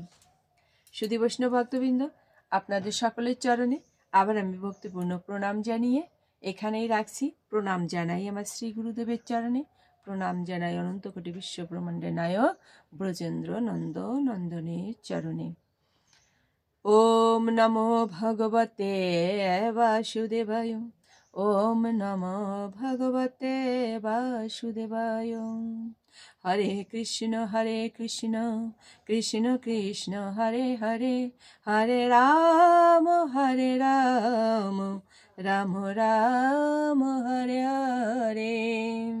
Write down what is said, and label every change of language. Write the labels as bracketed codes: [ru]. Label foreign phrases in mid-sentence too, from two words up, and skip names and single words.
[bn] শুধু বৈষ্ণব ভক্তবৃন্দ, আপনাদের সকলের চরণে আবার আমি ভক্তিপূর্ণ প্রণাম জানিয়ে এখানেই রাখছি। প্রণাম জানাই আমার শ্রী গুরুদেবের চরণে, প্রণাম জানাই অনন্ত কোটি বিশ্ব ব্রহ্মাণ্ডের নায়ক ব্রজেন্দ্র নন্দ নন্দনের চরণে। [sa] ওম নমো ভগবতে বাসুদেবায়, ওম নমো ভগবতে বাসুদেবায়। হরে কৃষ্ণ কৃষ্ণ কৃষ্ণ হরে হরে, হরে রাম রাম রাম হরে হরে।